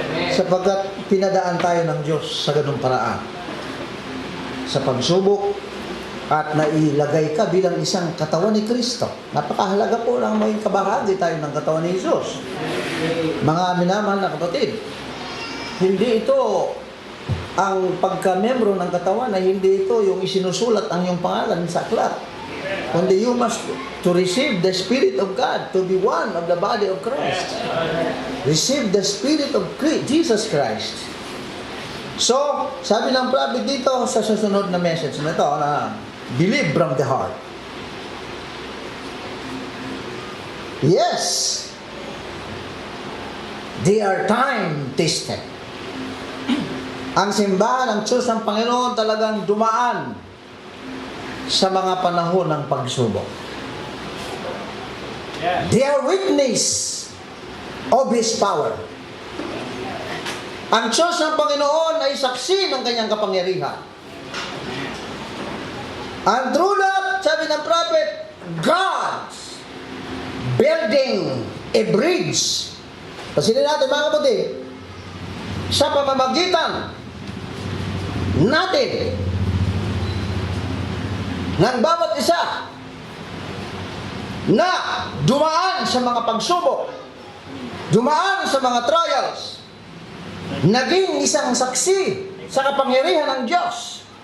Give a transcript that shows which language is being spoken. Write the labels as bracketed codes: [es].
[tl] Sapagkat pinadaan tayo ng Diyos sa ganung paraan. Sa pagsubok at nailagay ka bilang isang katawan ni Kristo. Napakahalaga po lang maging kabahagi tayo ng katawan ni Jesus. Mga minamahal na kapatid, hindi ito ang pagka-membro ng katawan ay hindi ito yung isinusulat ang iyong pangalan sa aklat. [en] Kundi you must to receive the Spirit of God, to be one of the body of Christ. Receive the Spirit of Jesus Christ. So, [tl] sabi ng prophet dito sa susunod na message na ito, [en] na believe from the heart. Yes, they are time-tested. [tl] Ang simbahan ng Diyos ng Panginoon talagang dumaan sa mga panahon ng pagsubok. [en] Yes. They are witness of His power. [tl] Ang Diyos ng Panginoon ay saksi ng kanyang kapangyarihan. [en] And through that, [tl] sabi ng prophet, [en] God's building a bridge. [tl] Pasilin natin mga kapatid, sa pamamagitan natin ng bawat isa na dumaan sa mga pagsubok, dumaan sa mga trials, naging isang saksi sa kapangyarihan ng Diyos.